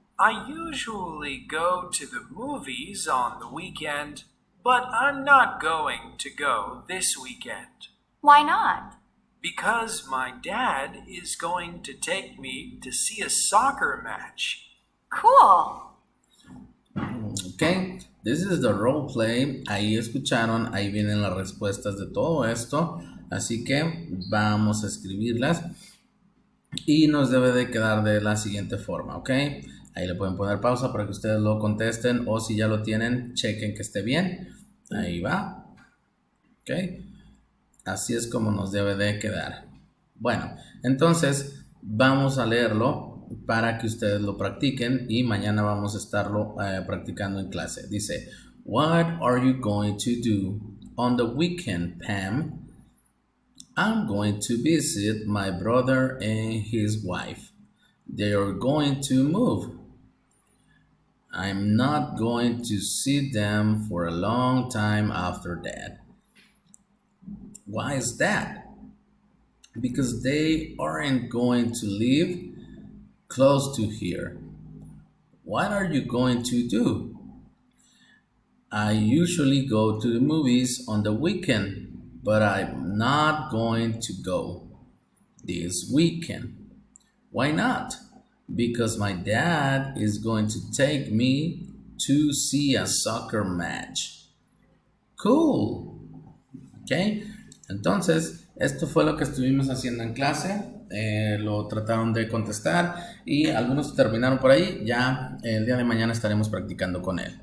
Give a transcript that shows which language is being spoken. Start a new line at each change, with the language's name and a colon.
English: I usually go to the movies on the weekend, but I'm not going to go this weekend. Why not? Because my dad is going to take me to see a soccer match. Cool. Ok, this is the role play.
Spanish: Ahí escucharon, ahí vienen las respuestas de todo esto. Así que vamos a escribirlas. Y nos debe de quedar de la siguiente forma, ¿ok? Ahí le pueden poner pausa para que ustedes lo contesten o si ya lo tienen, chequen que esté bien. Ahí va. ¿Ok? Así es como nos debe de quedar. Bueno, entonces vamos a leerlo para que ustedes lo practiquen y mañana vamos a estarlo practicando en clase. Dice,
English: what are you going to do on the weekend, Pam? I'm going to visit my brother and his wife. They are going to move. I'm not going to see them for a long time after that. Why is that? Because they aren't going to live close to here. What are you going to do? I usually go to the movies on the weekend, but I'm not going to go this weekend. Why not? Because my dad is going to take me to see a soccer match. Cool. ¿Ok?
Spanish: Entonces, esto fue lo que estuvimos haciendo en clase. Lo trataron de contestar y algunos terminaron por ahí. Ya el día de mañana estaremos practicando con él.